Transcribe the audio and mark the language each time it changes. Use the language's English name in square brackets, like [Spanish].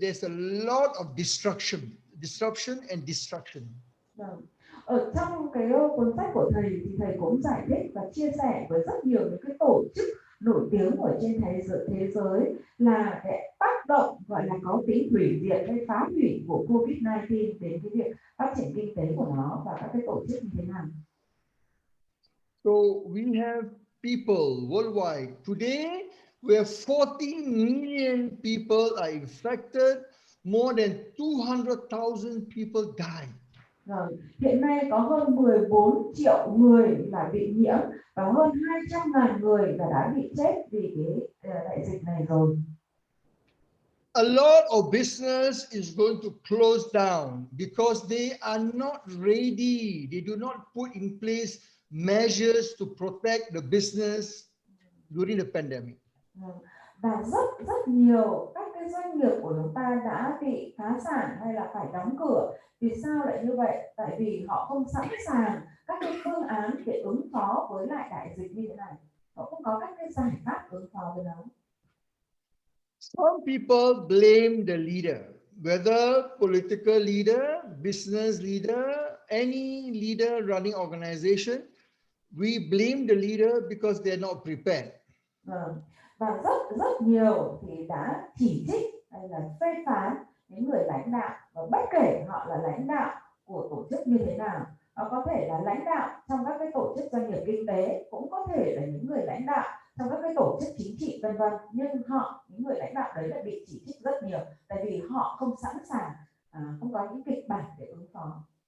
[English] There's a lot of disruption and destruction. [Vietnamese] Ở trong cái cuốn sách của thầy thì thầy cũng giải thích và chia sẻ với rất nhiều những cái tổ chức nổi tiếng ở trên thế giới là cái tác động gọi là có tính hủy diệt hay phá hủy của COVID-19 đến cái việc phát triển kinh tế của nó và các cái tổ chức như thế nào. [English] So we have people worldwide. Today we have 40 million people are infected. More than 200,000 people died. [Vietnamese] Hiện nay có hơn 14 triệu người là bị nhiễm và hơn 200.000 người là đã bị chết vì cái đại dịch này rồi. [English] A lot of business is going to close down because they are not ready. They do not put in place measures to protect the business during the pandemic. [Vietnamese] Và rất nhiều các cái doanh nghiệp của chúng ta đã bị phá sản hay là phải đóng cửa. Vì sao lại như vậy? Tại vì họ không sẵn sàng các cái phương án để ứng phó với lại đại dịch như thế này. Họ không có các cái giải pháp ứng phó với nó. [English] Some people blame the leader, whether political leader, business leader, any leader running organization. We blame the leader because they're not prepared. [Vietnamese] Và rất nhiều thì đã chỉ trích hay là phê phán những người lãnh đạo, và bất kể họ là lãnh đạo của tổ chức như thế nào. Họ có thể là lãnh đạo trong các cái tổ chức doanh nghiệp kinh tế, cũng có thể là những người lãnh đạo trong các cái tổ chức chính trị vân vân, nhưng những người lãnh đạo đấy lại bị chỉ trích rất nhiều tại vì họ không sẵn sàng, không có những kịch bản để ứng phó.